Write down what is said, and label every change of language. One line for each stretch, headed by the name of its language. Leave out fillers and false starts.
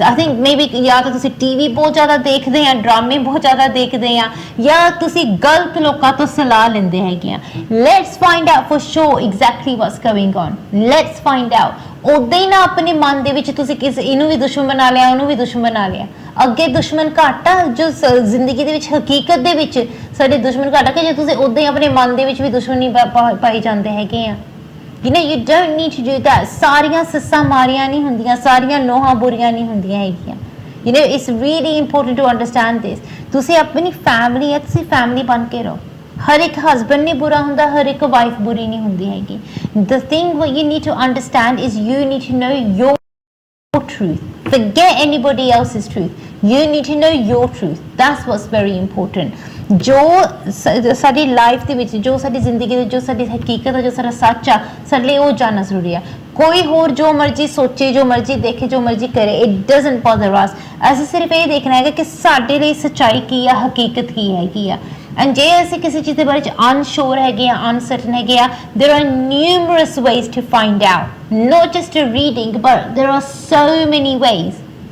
English: I think maybe
Punjabi: ਜਾਂ ਤਾਂ ਤੁਸੀਂ ਟੀਵੀ ਬਹੁਤ ਜ਼ਿਆਦਾ ਦੇਖਦੇ ਆ, ਡਰਾਮੇ ਬਹੁਤ ਜ਼ਿਆਦਾ ਦੇਖਦੇ ਆ, ਜਾਂ ਤੁਸੀਂ ਗਲਤ ਲੋਕਾਂ ਤੋਂ ਸਲਾਹ ਲੈਂਦੇ ਹੈਗੇ ਆ।
English: Let's find out for sure exactly what's going on। Let's find out।
Punjabi: ਉਦਾਂ ਹੀ ਨਾ ਆਪਣੇ ਮਨ ਦੇ ਵਿੱਚ ਤੁਸੀਂ ਇਹਨੂੰ ਵੀ ਦੁਸ਼ਮਣ ਬਣਾ ਲਿਆ, ਉਹਨੂੰ ਵੀ ਦੁਸ਼ਮਣ ਬਣਾ ਲਿਆ। ਅੱਗੇ ਦੁਸ਼ਮਣ ਘੱਟ ਆ ਜੋ ਜ਼ਿੰਦਗੀ ਦੇ ਵਿੱਚ, ਹਕੀਕਤ ਦੇ ਵਿੱਚ ਸਾਡੇ ਦੁਸ਼ਮਣ ਘੱਟ ਆ ਕਿ ਜੇ ਤੁਸੀਂ ਉਦਾਂ ਹੀ ਆਪਣੇ ਮਨ ਦੇ ਵਿੱਚ ਵੀ ਦੁਸ਼ਮਣੀ ਪਾਈ ਜਾਂਦੇ ਹੈਗੇ ਆ।
English: You don't need to do that।
Punjabi: ਸਾਰੀਆਂ ਸੱਸਾਂ ਮਾਰੀਆਂ ਨਹੀਂ ਹੁੰਦੀਆਂ, ਸਾਰੀਆਂ ਨੋਹਾਂ ਬੁਰੀਆਂ ਨਹੀਂ ਹੁੰਦੀਆਂ ਹੈਗੀਆਂ।
English: It's really important to understand this।
Punjabi: ਤੁਸੀਂ ਆਪਣੀ ਫੈਮਿਲੀ ਹੈ, ਤੁਸੀਂ ਫੈਮਿਲੀ ਬਣ ਕੇ ਰਹੋ। ਹਰ ਇੱਕ ਹਸਬੈਂਡ ਨਹੀਂ ਬੁਰਾ ਹੁੰਦਾ, ਹਰ ਇੱਕ ਵਾਈਫ ਬੁਰੀ ਨਹੀਂ ਹੁੰਦੀ ਹੈਗੀ।
English: The thing what you need to understand is you need to know your truth। Forget anybody else's truth। You need to know your truth। That's what's very important।
Punjabi: ਜੋ ਸਾਡੀ ਲਾਈਫ ਦੇ ਵਿੱਚ, ਜੋ ਸਾਡੀ ਜ਼ਿੰਦਗੀ ਦੇ, ਜੋ ਸਾਡੀ ਹਕੀਕਤ ਹੈ, ਜੋ ਸਾਡਾ ਸੱਚ ਆ, ਸਾਡੇ ਲਈ ਉਹ ਜਾਣਨਾ ਜ਼ਰੂਰੀ ਆ। ਕੋਈ ਹੋਰ ਜੋ ਮਰਜ਼ੀ ਸੋਚੇ, ਜੋ ਮਰਜ਼ੀ ਦੇਖੇ, ਜੋ ਮਰਜ਼ੀ ਕਰੇ,
English: It doesn't bother us.
Punjabi: ਅਸੀਂ ਸਿਰਫ ਇਹ ਦੇਖਣਾ ਹੈਗਾ ਕਿ ਸਾਡੇ ਲਈ ਸੱਚਾਈ ਕੀ ਆ, ਹਕੀਕਤ ਕੀ ਹੈਗੀ ਆ। ਐਂਡ ਜੇ ਅਸੀਂ ਕਿਸੇ ਚੀਜ਼ ਦੇ ਬਾਰੇ ਚ ਅਨਸ਼ੋਰ ਹੈਗੇ ਆ, ਅਨਸਰਟਨ ਹੈਗੇ ਆ,
English: there are numerous ways to find out, not just a reading but there are so many ways.